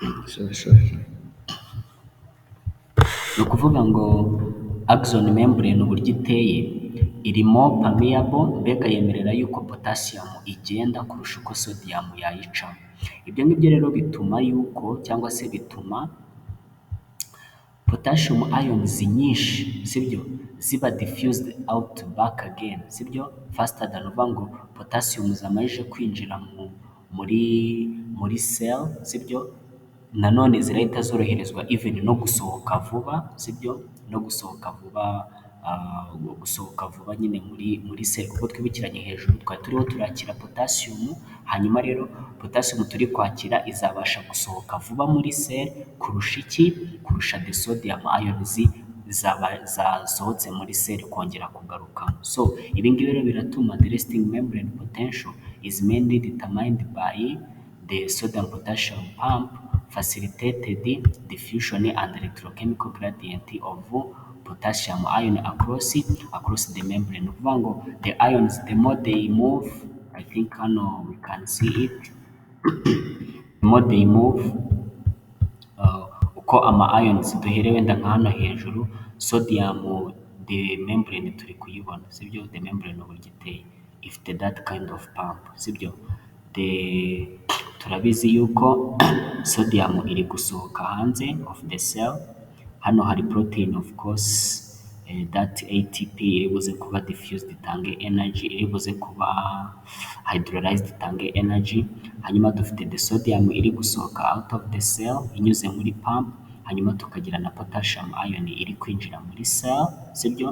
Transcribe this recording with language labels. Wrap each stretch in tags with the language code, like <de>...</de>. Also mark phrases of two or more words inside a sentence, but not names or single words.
<en>sorry, sorry.</en> <rw>Ni ukuvuga ngo</rw> <en>axon membrane</en> <rw>uburyo iteye irimo permeable, mbega yemerera yuko potassium igenda kurusha uko sodium yayicamo. Ibyo ngibyo rero bituma yuko cyangwa se bituma</rw> <en>potassium ions</en> <rw>nyinshi sibyo ziba</rw> <en>diffused out back again</en> <rw>sibyo</rw> <en>faster than,</en> <rw>uvuga ngo potassium zamajije kwinjira muri cell sibyo, nanone zirahita zoroherezwa even no gusohoka vuba sibyo, no gusohoka vuba, gusohoka vuba nyine muri cell, kuko twibukiranye hejuru twari turiho turakira potassium, hanyuma rero potassium turi kwakira izabasha gusohoka vuba muri cell kurusha iki, kurusha</rw> <en>the sodium ions</en> <rw>zasohotse muri cell kongera kugarukamo.</rw> <en>So</en> <rw>ibi ngibi rero biratuma</rw> <en>the resting membrane potential is mainly determined by the sodium potassium pump facilitated diffusion and electrochemical gradient of potassium ion across the membrane.</en> <rw>Ni ukuvuga ngo</rw> <en>the ions the more they move, I think hano we can see it, the more they move,</en> <rw>uko ama ions duhere wenda nka hano hejuru, sodium</rw> <en>the membrane</en> <rw>turi kuyibona sibyo,</rw> <en>the membrane</en> <rw>uburyo iteye ifite</rw> <en>that kind of pump</en> <rw>sibyo, turabizi yuko sodium iri gusohoka hanze</rw> <en>of the cell,</en> <rw>hano hari</rw> <en>protein of course, that ATP</en> <rw>iri buze kuba diffused itange energy, iri buze kuba hydrolyzed itange energy, hanyuma dufite</rw> <en>the sodium</en> <rw>iri gusohoka</rw> <en>out of the cell</en> <rw>inyuze muri pump, hanyuma tukagira na</rw> <en>potassium ion</en> <rw>iri kwinjira muri cell sibyo.</rw>